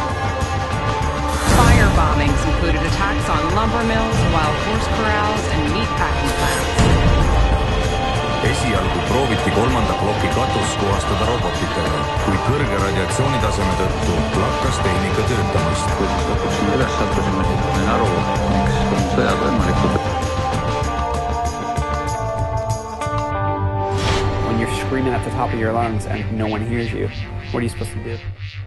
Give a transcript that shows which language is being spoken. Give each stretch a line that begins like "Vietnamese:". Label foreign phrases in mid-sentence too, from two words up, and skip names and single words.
English: Fire bombings included attacks on lumber mills, wild horse corrals, and meatpacking plants.
Estonian: Esialgu prooviti kolmanda ploki katus puhastada robotitega, kuid kõrge radiatsioonitaseme tõttu lakkas tehnika töötamast. Kui üles sattusime, siis sain aru, miks on sõjad võimalikud.
English: When you're screaming at the top of your lungs and no one hears you, what are you supposed to do?